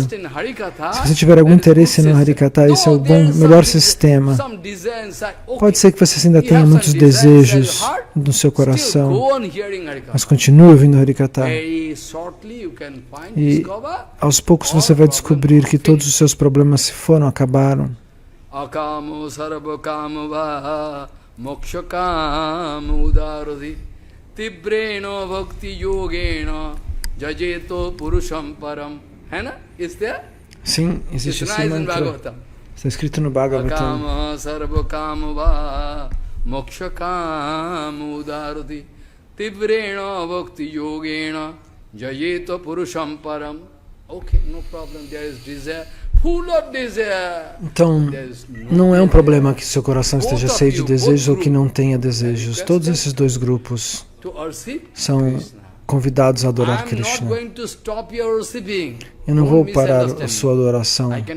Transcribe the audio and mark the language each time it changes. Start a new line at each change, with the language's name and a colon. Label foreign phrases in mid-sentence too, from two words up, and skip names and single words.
Portuguese: Se você tiver algum interesse no Harikata, esse é o melhor sistema. Pode ser que você ainda tenha muitos desejos no seu coração, mas continue ouvindo Harikata. E aos poucos você vai descobrir que todos os seus problemas se foram, acabaram.
Sanskrit: Akamo sarvakamo va mokshakamo udarodi tibreno bhakti yogena jajeto purusham param.
Portuguese: Sim, existe esse mantra. Está escrito no Bhagavatam.
Sanskrit: Akamo sarvakamo va mokshakamo udarodi tibreno bhakti yogena jajeto purusham param.
English: Okay, no problem, there is desire.
Portuguese: Então, não é um problema que seu coração esteja cheio de desejos ou que não tenha desejos. Todos esses dois grupos são convidados a adorar Krishna. Eu não vou parar a sua adoração.